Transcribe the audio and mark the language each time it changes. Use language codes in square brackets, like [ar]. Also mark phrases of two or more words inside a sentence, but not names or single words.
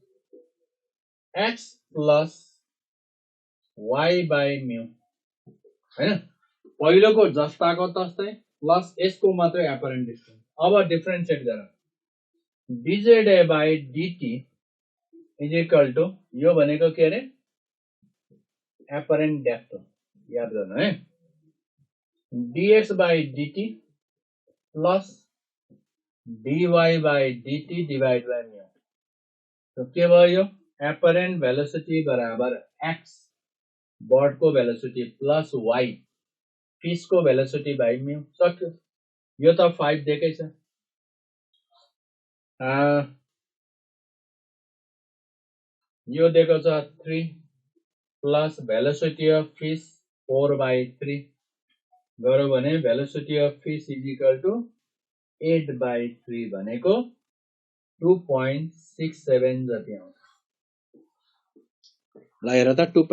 [en] x plus y by mu [ne] हैन पहिलोको जस्ताको तस्तै प्लस यसको मात्रै [en] apparent distance [ne] अब डिफरेन्शिएट गर [en] dZA by dt is equal to [ne] यो भनेको के अरे [en] apparent depth [ne] याद गर्नु है [en] dx by dt plus dy by dt divide by mu [ne] तो के भयो [en] apparent velocity [ne] बराबर x बर्ड को भेलोसिटी प्लस y फिश को भेलोसिटी बाई म्यू सक्यो यो त 5 दिएकै छ यो दिएको छ [en] 3 plus velocity of fish [ne] 4/3 गऱ्यो भने [en] velocity of fish is equal to [ne] 8/3 भनेको 2.67 जति आउँछ ल हेर त 2.